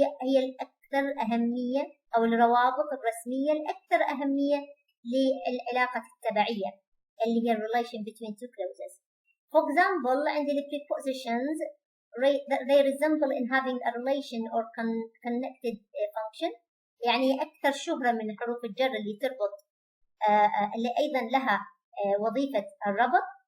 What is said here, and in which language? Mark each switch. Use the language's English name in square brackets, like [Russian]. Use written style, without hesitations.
[Arabic] هي الأكثر أهمية أو الروابط الرسمية الأكثر أهمية للعلاقة التبعية اللي هي [English] relation between two clauses. For example, عند the prepositions they resemble in having a relation or connected function. [Arabic] يعني أكثر شهرة من حروف الجر اللي تربط اللي أيضا لها وظيفة الربط.